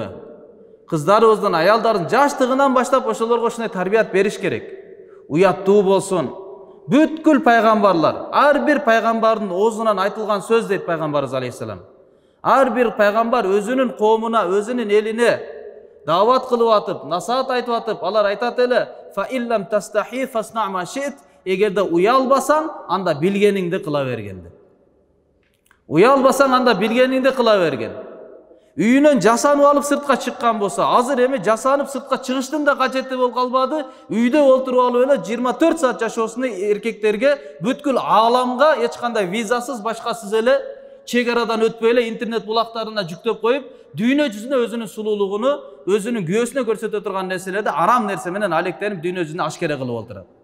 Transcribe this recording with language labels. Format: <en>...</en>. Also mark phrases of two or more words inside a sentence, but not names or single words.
<ky>Кыздарыбыздын, аялдардын жаштыгынан баштап ошолорго ушундай тарбият бериш керек. Уяттуу болсун. Бүткүл пайгамбарлар, ар бир пайгамбардын оозунан айтылган сөз дейт пайгамбарыбыз алейхисалам. Ар бир пайгамбар өзүнүн коомуна, өзүнүн элине дават кылып атып, насаат айтып атып, алар айтат эле:</ky> <ar>"فإن لم تستح فاصنع ما شئت",</ar> <ky>эгерде уялбасаң, анда билгениңди кыла берген деп. Уялбасаң, анда билгениңди кыла берген. үйүнөн жасанып алып сыртка чыккан болсо, азыр эми жасанып сыртка чыгыштын да кажети болуп калбады. Үйдө олтуруп алып эле 24 саат жашоосуну эркектерге бүткүл ааламга эч кандай визасыз, башкасыз эле чек арадан өтпөй эле интернет булактарына жүктөп коюп, дүйнө жүзүнө өзүнүн сулуулугуну, өзүнүн күйөөсүнө көрсөтө турган нерселерди арам нерсе менен алектенип дүйнө жүзүнө ашкере кылып отурат.</ky>